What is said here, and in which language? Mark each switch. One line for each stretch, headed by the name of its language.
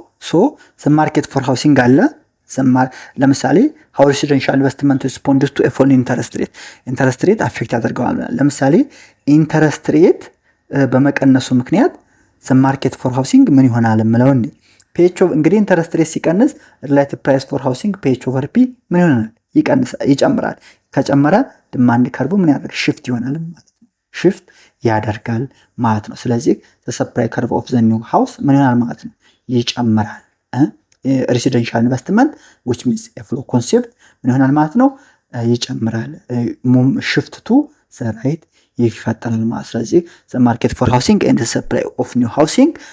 English: so the market for housing
Amharic: አለ። ለምሳሌ
English: how residential investment responds to a fall in interest rate
Amharic: affect ያደርገዋል። ለምሳሌ interest rate በመቀነሱ ምክንያት
English: the market for housing
Amharic: ምን ይሆናል ማለት ነው። ph of እንግዲህ ኢንተረስት ሬት ሲቀንስ
English: relative price for housing ph over p
Amharic: ምን ይሆናል? ይጨምራል። ከጨመረ ዲማንድ ከርቡ ምን ያደርጋል? shift ይሆናል ማለት ነው። shift ያደርጋል ማለት ነው። ስለዚህ
English: the supply curve of the new house
Amharic: ምን ይሆናል ማለት ነው? ይጨምራል።
English: residential investment which means a flow concept
Amharic: ምን ይሆናል ማለት ነው? ይጨምራል።
English: shift to the right
Amharic: ይፈጠራል ማለት። ስለዚህ
English: the market for housing and the supply of new housing